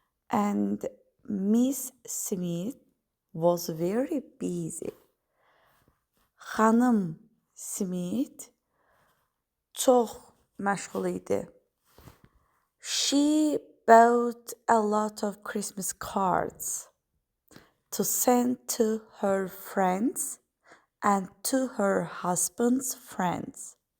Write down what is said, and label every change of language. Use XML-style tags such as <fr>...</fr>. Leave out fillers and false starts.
<en>And Miss Smith was very busy.</en> <az>Xanım Smith çox məşğul idi.</az> <en>She bought a lot of Christmas cards to send to her friends and to her husband's friends.</en>